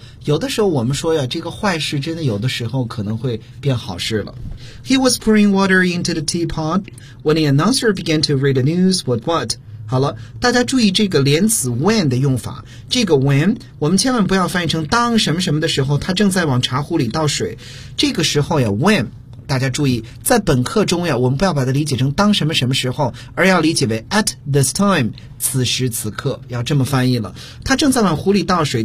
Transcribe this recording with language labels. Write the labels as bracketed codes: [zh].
[zh] 有的时候我们说呀，这个坏事真的有的时候可能会变好事了。 [en] He was pouring water into the teapot when the announcer began to read the news. [zh] What? 好了，大家注意这个连词 when 的用法。这个 when 我们千万不要翻译成当什么什么的时候，他正在往茶壶里倒水。这个时候呀 ，when 大家注意，在本课中呀，我们不要把它理解成当什么什么时候，而要理解为 [en] at this time。 [zh] 此时此刻要这么翻译了，他正在往壶里倒水。